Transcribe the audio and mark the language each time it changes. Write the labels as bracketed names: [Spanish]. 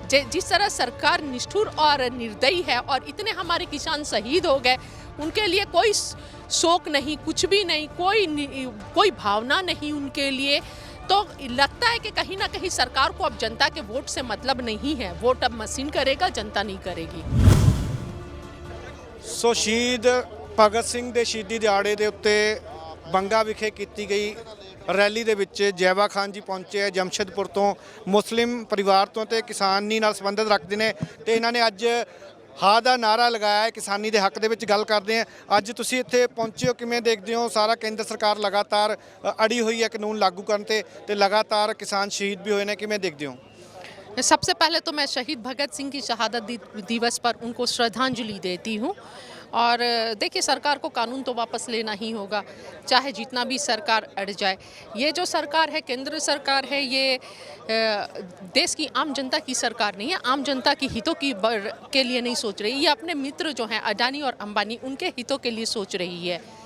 [Hindi] जिस तरह सरकार निष्ठुर और निर्दयी है और इतने हमारे किसान शहीद हो गए, उनके लिए कोई शोक नहीं, कुछ भी नहीं, कोई भावना नहीं उनके लिए, तो लगता है कि कहीं ना कहीं सरकार को अब जनता के वोट से मतलब नहीं है। वोट अब मशीन करेगा, जनता नहीं करेगी। [Punjabi] ਸੋ ਸ਼ਹੀਦ ਭਗਤ ਸਿੰਘ ਦੇ ਸ਼ਹੀਦੀ ਦਿਹਾੜੇ ਦੇ ਉੱਤੇ ਬੰਗਾ ਵਿਖੇ ਕੀਤੀ ਗਈ ਰੈਲੀ ਦੇ ਵਿੱਚ ਜੈਵਾ ਖਾਨ ਜੀ ਪਹੁੰਚੇ ਆ ਜਮਸ਼ੇਦਪੁਰ ਤੋਂ। ਮੁਸਲਿਮ ਪਰਿਵਾਰ ਤੋਂ ਤੇ ਕਿਸਾਨੀ ਨਾਲ ਸੰਬੰਧਿਤ ਰੱਖਦੇ ਨੇ ਤੇ ਇਹਨਾਂ ਨੇ ਅੱਜ ਹਾਂ ਦਾ ਨਾਰਾ ਲਗਾਇਆ ਹੈ। ਕਿਸਾਨੀ ਦੇ ਹੱਕ ਦੇ ਵਿੱਚ ਗੱਲ ਕਰਦੇ ਆ। ਅੱਜ ਤੁਸੀਂ ਇੱਥੇ ਪਹੁੰਚੇ ਹੋ, ਕਿਵੇਂ ਦੇਖਦੇ ਹੋ? ਸਾਰਾ ਕੇਂਦਰ ਸਰਕਾਰ ਲਗਾਤਾਰ ਅੜੀ ਹੋਈ ਹੈ ਕਾਨੂੰਨ ਲਾਗੂ ਕਰਨ ਤੇ ਲਗਾਤਾਰ ਕਿਸਾਨ ਸ਼ਹੀਦ ਵੀ ਹੋਏ ਨੇ, ਕਿਵੇਂ ਦੇਖਦੇ ਹੋ? [Hindi] सबसे पहले तो मैं शहीद भगत सिंह की शहादत दिवस पर उनको श्रद्धांजलि देती हूँ। और देखिए, सरकार को कानून तो वापस लेना ही होगा, चाहे जितना भी सरकार अड़ जाए। ये जो सरकार है, केंद्र सरकार है, ये देश की आम जनता की सरकार नहीं है, आम जनता की हितों के लिए नहीं सोच रही। ये अपने मित्र जो हैं अडानी और अंबानी, उनके हितों के लिए सोच रही है।